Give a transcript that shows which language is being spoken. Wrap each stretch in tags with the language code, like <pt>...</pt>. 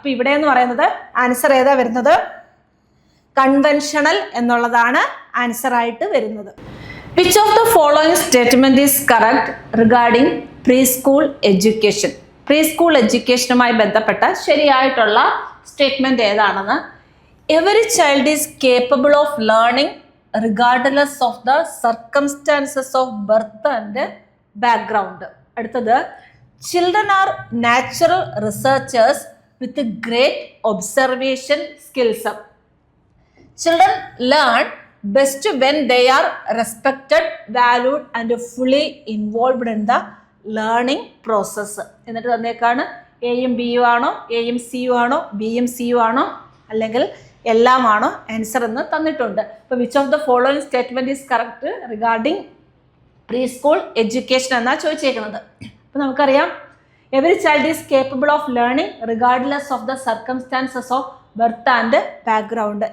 <ml>അപ്പൊ ഇവിടെ എന്ന് പറയുന്നത് ആൻസർ ഏതാ വരുന്നത്, കൺവെൻഷണൽ എന്നുള്ളതാണ് ആൻസർ ആയിട്ട് വരുന്നത്.</ml> <en>Which of the following statement is correct regarding pre school education?</en> <ml>Pre school എഡ്യൂക്കേഷനുമായി ബന്ധപ്പെട്ട ശരിയായിട്ടുള്ള സ്റ്റേറ്റ്മെന്റ് ഏതാണെന്ന്.</ml> <en>Every child is capable of learning regardless of the circumstances of birth and background.</en> <ml>അടുത്തത്,</ml> <en>children are natural researchers with great observation skills. Children learn best when they are respected, valued and fully involved in the learning process.</en> <ml>എന്നിട്ട് തന്നേക്കാണ് എയും ബിയും ആണോ, എയും സിയും ആണോ, ബിയും സിയും ആണോ, അല്ലെങ്കിൽ എല്ലാമാണോ ആൻസർ എന്ന് തന്നിട്ടുണ്ട്. അപ്പോൾ</ml> <en>which of the following statement is correct regarding pre school education</en> <ml>എന്നാണ് ചോദിച്ചേക്കുന്നത്. അപ്പോൾ നമുക്കറിയാം</ml> <en>Every child is capable of learning regardless of the circumstances of birth and background.</en>